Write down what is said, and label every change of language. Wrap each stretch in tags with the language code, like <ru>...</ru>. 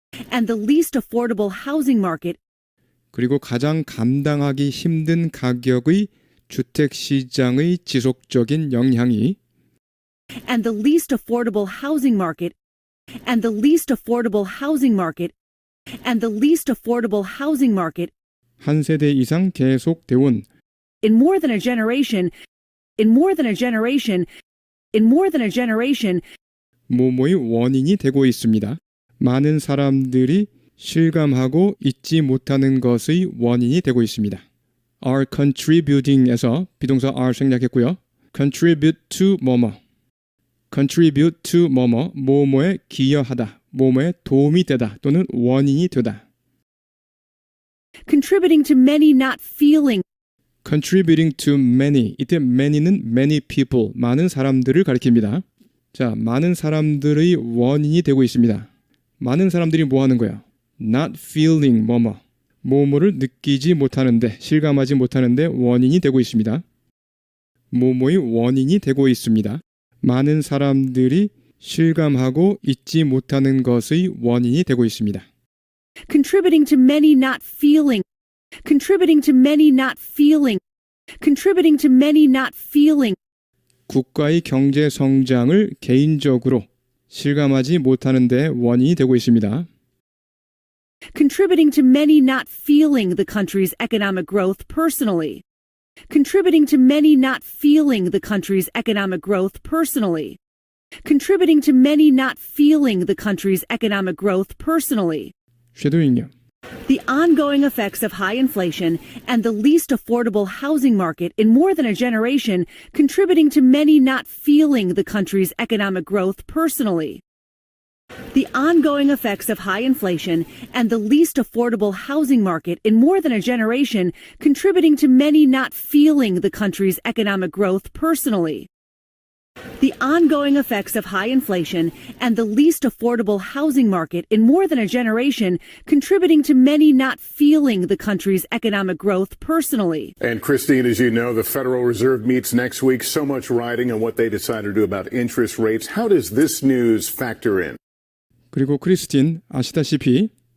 <en>And the least affordable housing market.</en> <ko>그리고 가장 감당하기 힘든 가격의 주택시장의 지속적인 영향이</ko> <en>And the least affordable housing market. And the least affordable housing market. And the least affordable housing market.</en> <ko>한 세대 이상 계속되온</ko> <en>In more than a generation. In more than a generation. In more than a generation.</en> <ko>모모의 원인이 되고 있습니다. 많은 사람들이 실감하고 잊지 못하는 것의 원인이 되고 있습니다.</ko> <en>are contributing</en> <ko>에서 비동사 are 생략했고요.</ko> <en>contribute to</en> <ko>뭐뭐, contribute to 뭐뭐, 뭐뭐에 기여하다, 뭐뭐에 도움이 되다 또는 원인이 되다.</ko> <en>Contributing to many not feeling. contributing to many,</en> <ko>이때 many는</ko> <en>many people,</en> <ko>많은 사람들을 가리킵니다. 자, 많은 사람들의 원인이 되고 있습니다. 많은 사람들이 뭐 하는 거예요?</ko> <en>not feeling</en> <ko>뭐뭐, 뭐뭐를 느끼지 못하는데, 실감하지 못하는데 원인이 되고 있습니다. 뭐뭐의 원인이 되고 있습니다. 많은 사람들이 실감하고 잊지 못하는 것의 원인이 되고 있습니다.</ko> <en>Contributing to many not feeling. Contributing to many not feeling. Contributing to many not feeling.</en> <ko>국가의 경제 성장을 개인적으로 실감하지 못하는 데 원인이 되고 있습니다.</ko> <en>Contributing to many not feeling the country's economic growth personally. Contributing to many not feeling the country's economic growth personally. Contributing to many not feeling the country's economic growth personally.</en> <ko>쉐도잉요.</ko> <en>The ongoing effects of high inflation and the least affordable housing market in more than a generation, contributing to many not feeling the country's economic growth personally. The ongoing effects of high inflation and the least affordable housing market in more than a generation, contributing to many not feeling the country's economic growth personally. The ongoing effects of high inflation and the least affordable housing market in more than a generation, contributing to many not feeling the country's economic growth personally. And Christine, as you know, the Federal Reserve meets next week. So much riding on what they decide to do about interest rates. How does this news factor in?</en> <ko>그리고 크리스틴, 아시다시피</ko>